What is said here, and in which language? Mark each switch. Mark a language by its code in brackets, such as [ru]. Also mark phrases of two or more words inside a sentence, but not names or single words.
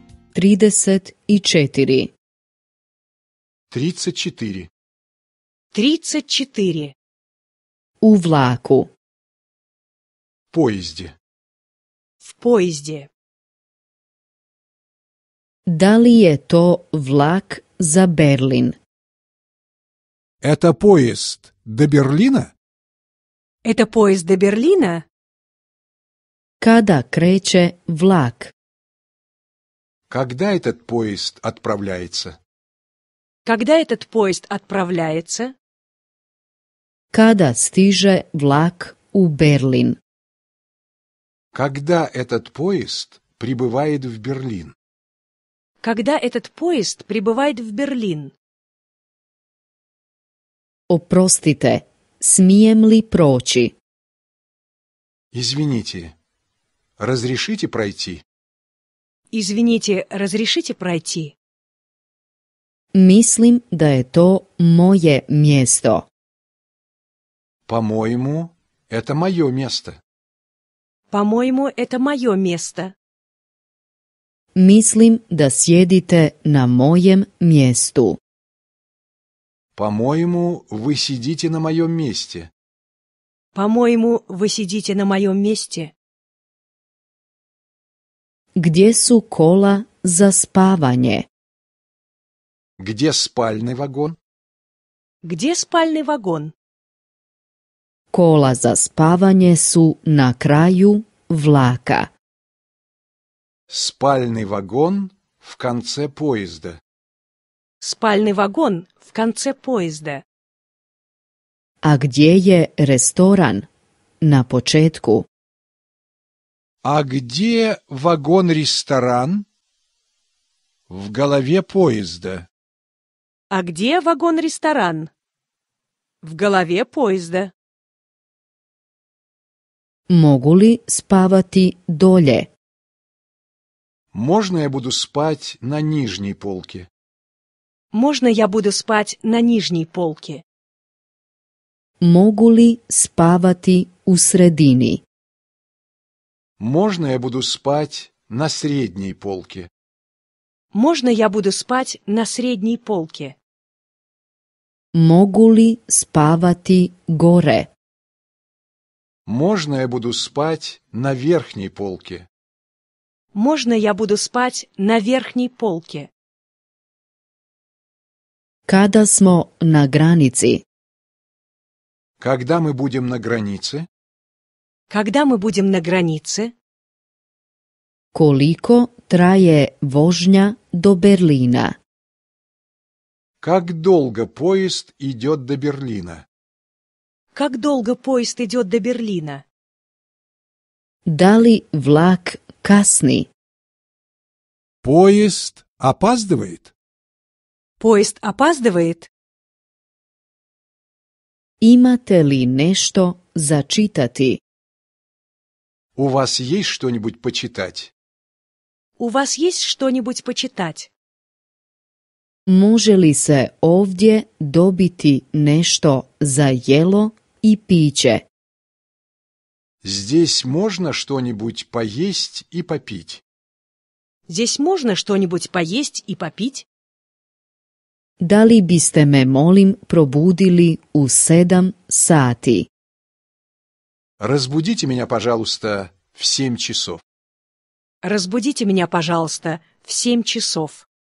[hr] 34. 34. 34. U vlaku. [ru] Поезде. В поезде. [hr] Da li je to vlak za Berlin? [ru] Это поезд до Берлина? Это поезд до Берлина? [hr] Kada kreće vlak? [ru] Когда этот поезд отправляется? Когда этот поезд отправляется? [hr] Kada stiže vlak u Berlin? [ru] Когда этот поезд прибывает в Берлин? Когда этот поезд прибывает в Берлин? [hr] Oprostite, smijem li proći? [ru] Извините, разрешите пройти? Извините, разрешите пройти? [hr] Mislim da je to moje mjesto. [ru] По-моему, это мое место. По-моему, это мое место. [hr] Mislim da sjedite na mojem mjestu. [ru] По-моему, вы сидите на моем месте. По-моему, вы сидите на моем месте. [hr] Gdje su kola za spavanje? [ru] Где спальный вагон? Где спальный вагон? [hr] Kola za spavanje su na kraju vlaka. [ru] Спальный вагон в конце поезда. Спальный вагон в конце поезда. [hr] A gdje je restoran? Na početku. [ru] А где вагон-ресторан? В голове поезда. А где вагон-ресторан? В голове поезда. [hr] Mogu li spavati dolje? [ru] Можно я буду спать на нижней полке? Можно я буду спать на нижней полке? [hr] Mogu li spavati u sredini? [ru] Можно я буду спать на средней полке? Можно я буду спать на средней полке? [hr] Mogu li spavati gore? [ru] Можно я буду спать на верхней полке? Можно я буду спать на верхней полке? [hr] Kada smo na granici? [ru] Когда мы будем на границе? Когда мы будем на границе? [hr] Koliko traje vožnja do Berlina? [ru] Как долго поезд идет до Берлина? Как долго поезд идет до Берлина? [hr] Da li vlak kasni? [ru] Поезд опаздывает? Поезд опаздывает? [hr] Imate li nešto za čitati? [ru] У вас есть что-нибудь почитать? У вас есть что-нибудь почитать? [hr] Može li se ovdje dobiti nešto za jelo i piće? [ru] Здесь можно что-нибудь поесть и попить? Здесь можно что-нибудь поесть и попить? [hr] Da li biste me, molim, probudili u 7 sati? [ru] Разбудите меня, пожалуйста, в 7 часов. Разбудите меня, пожалуйста, в 7 часов.